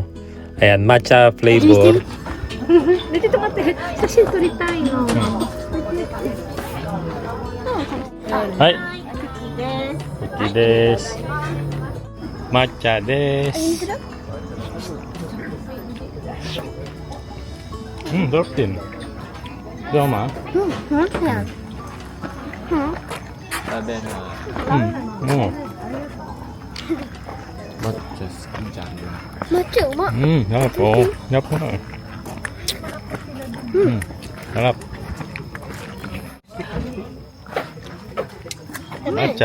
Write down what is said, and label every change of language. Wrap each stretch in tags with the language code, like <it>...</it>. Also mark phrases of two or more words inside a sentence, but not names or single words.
<tl>Ayan,</tl> <en>matcha flavor.</en> <ja>ちょっと待って、写真撮りたいの。はい。クッキーです。抹茶です。</ja> <tl>sarap din. Di ba, ma?</tl> <ja>なんだよ。食べな</ja> <tl>Oo.</tl> <ja>抹茶好きじゃん抹茶うまっ。</ja> <tl>Sarap. Oo. Sarap na. Sarap. Matcha.</tl>